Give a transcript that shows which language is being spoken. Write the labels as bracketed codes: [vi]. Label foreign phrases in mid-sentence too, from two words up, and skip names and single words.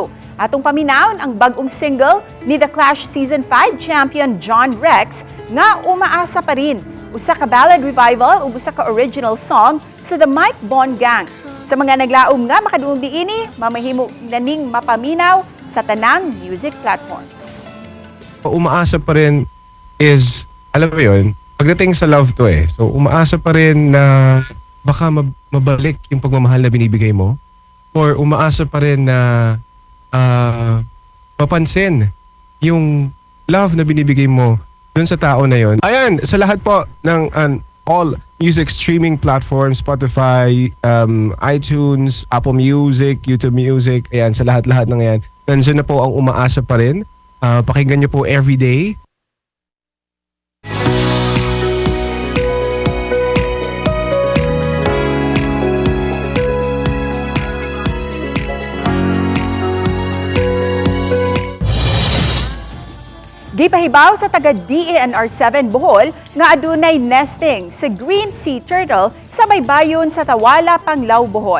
[ceb] Atong paminawon ang bagong single ni The Clash Season 5 champion John Rex nga umaasa pa rin. Usa ka ballad revival ug usa ka original song sa The Mike Bon Gang. Sa mga naglaom nga makaduong diini, mamahimo naning mapaminaw sa tanang music platforms. [tl] Umaasa pa rin is alam mo yun, pagdating sa love to so umaasa pa rin na baka mabalik yung pagmamahal na binibigay mo or umaasa pa rin na mapansin yung love na binibigay mo dun sa tao na yon. Ayan, sa lahat po ng [en] all music streaming platforms, [tl] Spotify, iTunes, Apple Music, YouTube Music, ayan, sa lahat-lahat ng yan, nandiyan na po ang umaasa pa rin. Pakinggan nyo po everyday. [ceb] Gipahibaw sa taga DENR 7 Bohol nga adunay nesting sa green sea turtle sa baybayon sa Tawala, Panglao, Bohol.